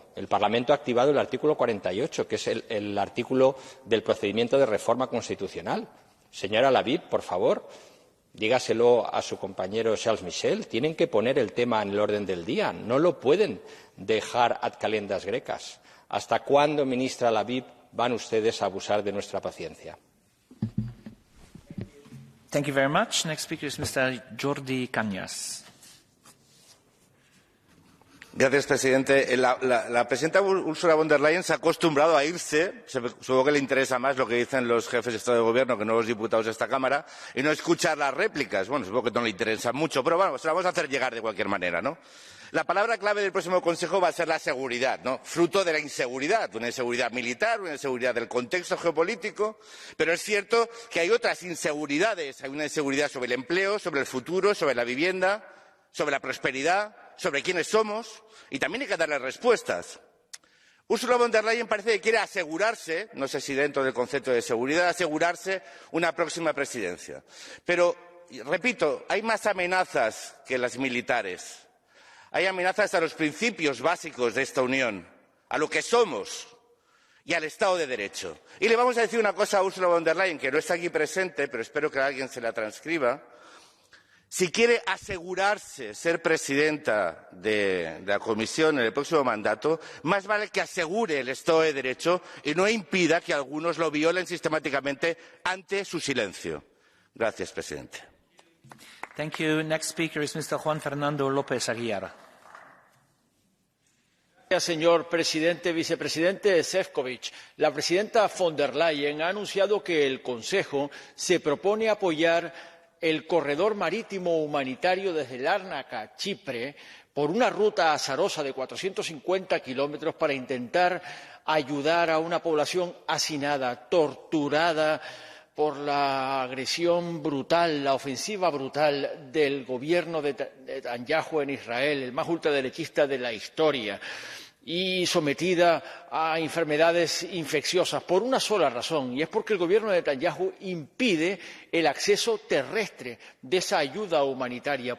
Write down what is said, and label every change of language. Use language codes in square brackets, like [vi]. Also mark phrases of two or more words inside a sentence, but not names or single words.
[es] El Parlamento ha activado el artículo 48, que es el artículo del procedimiento de reforma constitucional. Señora Laviv, por favor, dígaselo a su compañero Charles Michel, tienen que poner el tema en el orden del día, no lo pueden dejar [la] ad calendas grecas. [es] ¿Hasta cuándo, ministra Laviv, van ustedes a abusar de nuestra paciencia? [en] Thank you very much. Next speaker is Mr. Jordi Cañas. [es] Gracias, presidente. La presidenta Ursula von der Leyen se ha acostumbrado a irse, supongo que le interesa más lo que dicen los jefes de Estado de Gobierno que no los diputados de esta Cámara, y no escuchar las réplicas. Bueno, supongo que no le interesa mucho, pero bueno, se la vamos a hacer llegar de cualquier manera, ¿no? La palabra clave del próximo Consejo va a ser la seguridad, ¿no? Fruto de la inseguridad, una inseguridad militar, una inseguridad del contexto geopolítico, pero es cierto que hay otras inseguridades. Hay una inseguridad sobre el empleo, sobre el futuro, sobre la vivienda, sobre la prosperidad, sobre quiénes somos, y también hay que darle respuestas. Ursula von der Leyen parece que quiere asegurarse, no sé si dentro del concepto de seguridad, asegurarse una próxima presidencia. Pero, repito, hay más amenazas que las militares. Hay amenazas a los principios básicos de esta Unión, a lo que somos y al Estado de Derecho. Y le vamos a decir una cosa a Ursula von der Leyen, que no está aquí presente, pero espero que alguien se la transcriba. Si quiere asegurarse ser presidenta de la Comisión en el próximo mandato, más vale que asegure el Estado de Derecho y no impida que algunos lo violen sistemáticamente ante su silencio. Gracias, presidente. [en] Thank you. Next speaker is Mr. Juan Fernando López Aguiar. [es] Gracias, señor presidente. Vicepresidente Šefčovič, la presidenta von der Leyen ha anunciado que el Consejo se propone apoyar el corredor marítimo humanitario desde Lárnaca a Chipre por una ruta azarosa de 450 kilómetros para intentar ayudar a una población hacinada, torturada por la agresión brutal, la ofensiva brutal del gobierno de Netanyahu en Israel, el más ultraderechista de la historia, y sometida a enfermedades infecciosas por una sola razón, y es porque el gobierno de Netanyahu impide el acceso terrestre de esa ayuda humanitaria.